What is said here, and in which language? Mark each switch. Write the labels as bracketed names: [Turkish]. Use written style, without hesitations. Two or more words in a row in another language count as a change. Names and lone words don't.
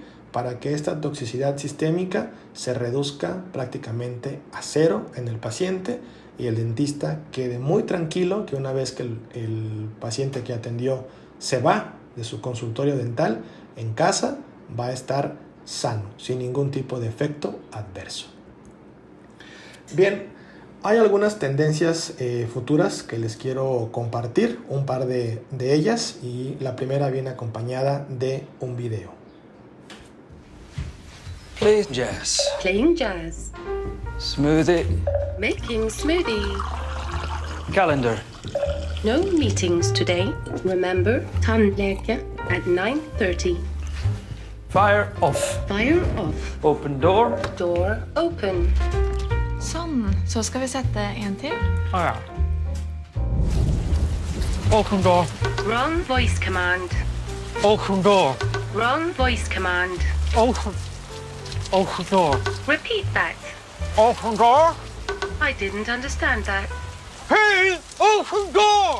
[Spanish] Para que esta toxicidad sistémica se reduzca prácticamente a cero en el paciente y el dentista quede muy tranquilo que una vez que el paciente que atendió se va de su consultorio dental, en casa va a estar sano, sin ningún tipo de efecto adverso. Bien, hay algunas tendencias futuras que les quiero compartir, un par de ellas, y la primera viene acompañada de un video. [English] Play jazz. Playing jazz. Smoothie. Making smoothie. Calendar. No meetings today. Remember, tandläkare at 9:30. Fire off. Fire off. Open door. Door open. [Norwegian] Sånn. Så skal vi sette en til. Ah, ja. [English] Open door. Wrong voice command. Open door. Wrong voice command. Open. Open door. Repeat that. Open door. I didn't understand that. Hey! Open door!